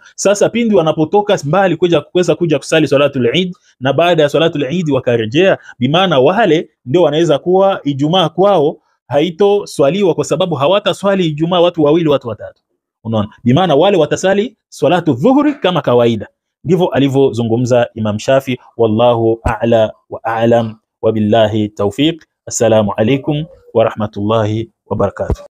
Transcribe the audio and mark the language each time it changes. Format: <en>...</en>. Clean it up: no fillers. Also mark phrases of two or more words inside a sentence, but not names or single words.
<sw>Sasa pindi wanapotoka mbali kuweza kuja kusali</sw> <ar>صلاة العيد</ar> <sw>na baada ya</sw> <ar>صلاة العيد</ar> <sw>wakarejea, bimaana wale ndio wanaweza kuwa Ijumaa kwao haito swaliwa kwa sababu hawata swali Ijumaa watu wawili watu watatu. Unaona? Bimaana wale watasali</sw> <ar>صلاة الظهر</ar> <sw>kama kawaida. Ndivyo alivyozungumza Imam Shafi.</sw> <ar>والله أعلى وأعلم وبالله التوفيق. السلام عليكم ورحمة الله وبركاته.</ar>